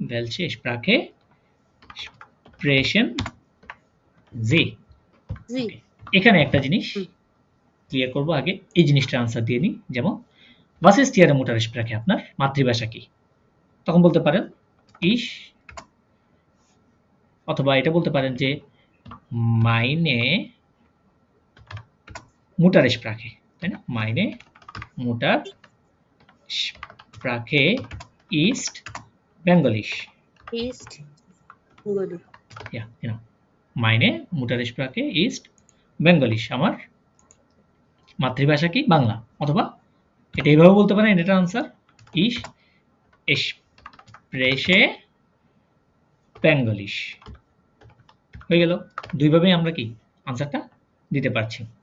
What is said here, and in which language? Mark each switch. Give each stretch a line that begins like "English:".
German: Welche Sprache sprechen Sie?
Bangla: এখানে একটা জিনিস ক্লিয়ার করব, আগে এই জিনিসটা আনসার দিয়ে নিই। যেমন
German: was ist Ihre Muttersprache?
Bangla: আপনার মাতৃভাষা কি? তখন বলতে পারেন ich, অথবা এটা বলতে পারেন যে
German: meine Muttersprache,
Bangla: তাই না?
German: meine Muttersprache ist Bengalisch. Ja, genau. Meine Muttersprache ist Bengalisch.
Bangla: আমার মাতৃভাষা কি? বাংলা। অথবা এটা এইভাবে বলতে পারেন, এটা আনসার
German: ich spreche Bengalisch.
Bangla: হয়ে গেল। দুইভাবেই আমরা কি আনসারটা দিতে পারছি।